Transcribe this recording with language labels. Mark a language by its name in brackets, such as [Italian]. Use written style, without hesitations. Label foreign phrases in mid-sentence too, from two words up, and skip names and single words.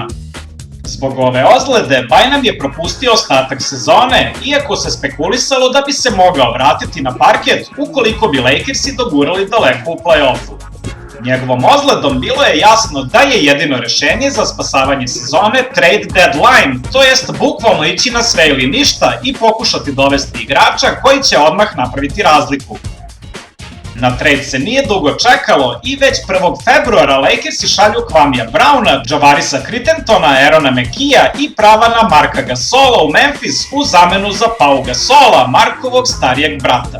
[Serbian] Zbog ove ozljede, Bynum je propustio ostatak sezone, iako se spekulisalo da bi se mogao vratiti na parket ukoliko bi Lakersi dogurali daleko u play-offu. Njegovom ozledom bilo je jasno da je jedino rešenje za spasavanje sezone [English] trade deadline, [Serbian] to jest bukvalno ići na sve ili ništa i pokušati dovesti igrača koji će odmah napraviti razliku. Na trade se nije dugo čekalo i već 1. februara Lakersi šalju Kwamea Browna, Javarisa Crittentona, Aarona McKeea i prava na Marka Gasola u Memphis u zamenu za Pau Gasola, Markovog starijeg brata.